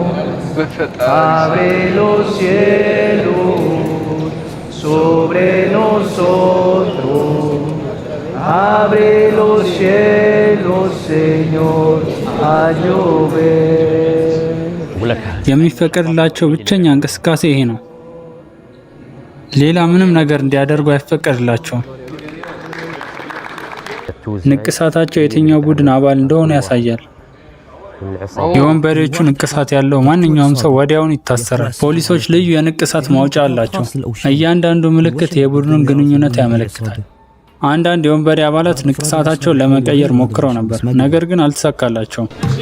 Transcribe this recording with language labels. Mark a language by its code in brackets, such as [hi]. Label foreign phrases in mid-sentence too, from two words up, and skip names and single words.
[es] abre los cielos sobre nosotros, abre los cielos, Señor, a llover. [am] የሚፈቀድላቸው ብቸኛ እንቅስቃሴ ይሄ ነው። ሌላ ምንም ነገር እንዲያደርጉ አይፈቀድላቸውም። ንቅሳታቸው የትኛው ቡድን አባል እንደሆነ ያሳያል። የወንበዴዎቹ ንቅሳት ያለው ማንኛውም ሰው ወዲያውኑ ይታሰራል። ፖሊሶች ልዩ የንቅሳት ማውጫ አላቸው። እያንዳንዱ ምልክት የቡድኑን ግንኙነት ያመለክታል። አንዳንድ የወንበዴ አባላት ንቅሳታቸውን ለመቀየር ሞክረው ነበር፣ ነገር ግን አልተሳካላቸውም።